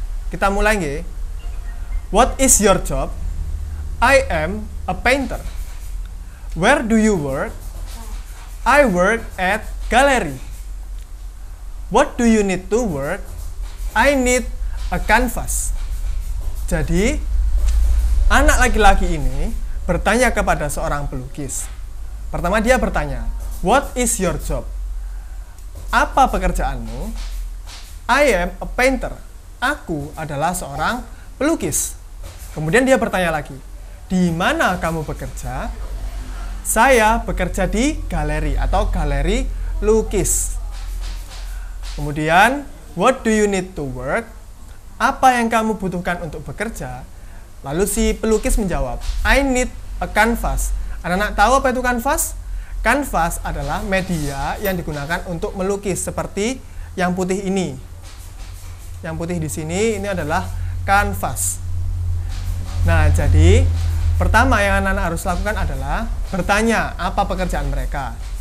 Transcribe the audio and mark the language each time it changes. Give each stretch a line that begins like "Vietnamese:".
Indonesian: Kita mulai nggih.
English: What is your job? I am a painter. Where do you work? I work at gallery. What do you need to work? I need a canvas.
Indonesian: Jadi, anak laki-laki ini bertanya kepada seorang pelukis. Pertama dia bertanya,
English: what is your job?
Indonesian: Apa pekerjaanmu?
English: I am a painter.
Indonesian: Aku adalah seorang pelukis. Kemudian dia bertanya lagi, di mana kamu bekerja? Saya bekerja di galeri atau galeri lukis. Kemudian,
English: what do you need to work?
Indonesian: Apa yang kamu butuhkan untuk bekerja? Lalu si pelukis menjawab,
English: I need a canvas.
Indonesian: Anak-anak tahu apa itu kanvas? Kanvas adalah media yang digunakan untuk melukis seperti yang putih ini. Yang putih di sini ini adalah kanvas. Nah, jadi pertama yang anak-anak harus lakukan adalah bertanya apa pekerjaan mereka.